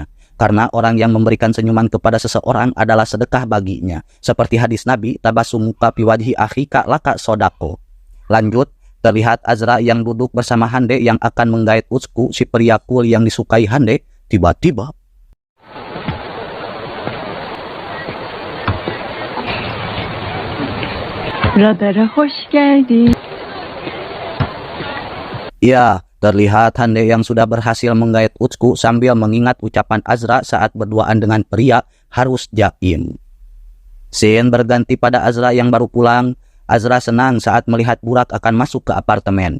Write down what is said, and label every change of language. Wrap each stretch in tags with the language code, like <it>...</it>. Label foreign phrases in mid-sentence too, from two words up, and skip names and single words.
<id>Karena orang yang memberikan senyuman kepada seseorang adalah sedekah baginya. Seperti hadis Nabi,</id> <ar>تبسمك في وجه أخيك لك صدقة.</ar> <id>Lanjut, terlihat Azra yang duduk bersama Hande yang akan menggait Utsku, si pria cool yang disukai Hande. Tiba-tiba</id> <tr>Radara hoş geldin.</tr> <id>ya, terlihat Hande yang sudah berhasil menggait Utsku sambil mengingat ucapan Azra saat berduaan dengan pria harus jaim. Scene berganti pada Azra yang baru pulang. Azra senang saat melihat Burak akan masuk ke apartemen.</id>